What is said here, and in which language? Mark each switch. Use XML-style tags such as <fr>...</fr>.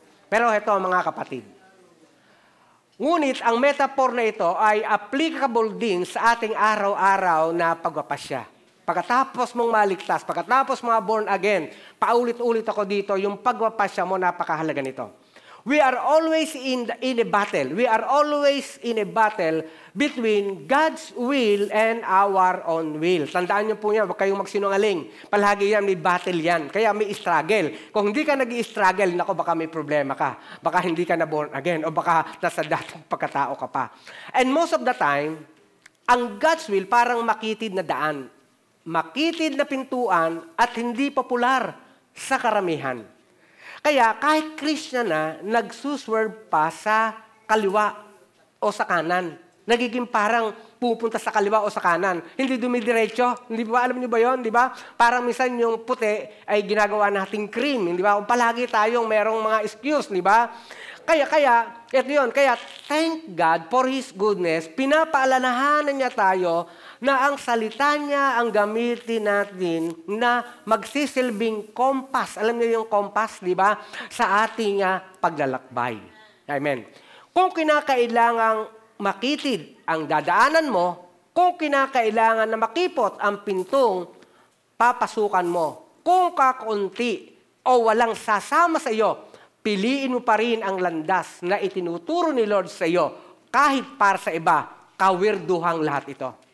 <tl>Pero ito mga kapatid, ngunit ang metaphor na ito ay applicable din sa ating araw-araw na pagpapasya. Pagkatapos mong maligtas, pagkatapos mga born again, paulit-ulit ako dito, yung pagpapasya mo, napakahalaga nito.</tl> <en>We are always in a battle. We are always in a battle between God's will and our own will.</en> <tl>Tandaan niyo po yan, huwag kayong magsinungaling. Palagi yan, may battle yan. Kaya may struggle. Kung hindi ka nag-i-struggle, nako, baka may problema ka. Baka hindi ka na born again. O baka nasa dating pagkatao ka pa.</tl> <en>And most of the time,</en> <tl>ang God's will parang makitid na daan. Makitid na pintuan at hindi popular sa karamihan. Kaya kahit Christian na, nagsuswerve pa sa kaliwa o sa kanan. Nagiging parang pupunta sa kaliwa o sa kanan. Hindi dumidiretso. Hindi ba? Alam niyo ba yun? Di ba? Parang minsan yung puti ay ginagawa nating cream. Di ba? Kung palagi tayong merong mga excuse. Di ba? Kaya, ito yun.</tl> <en>Kaya, thank God for His goodness.</en> <tl>Pinapaalalahanan niya tayo na ang salita niya ang gamitin natin na magsisilbing kompas. Alam niyo yung kompas, di ba? Sa ating paglalakbay. Amen. Kung kinakailangang makitid ang dadaanan mo, kung kinakailangan na makipot ang pintong papasukan mo, kung kakaunti o walang sasama sa iyo, piliin mo pa rin ang landas na itinuturo ni Lord sa iyo, kahit para sa iba, kawirduhang lahat ito.</tl>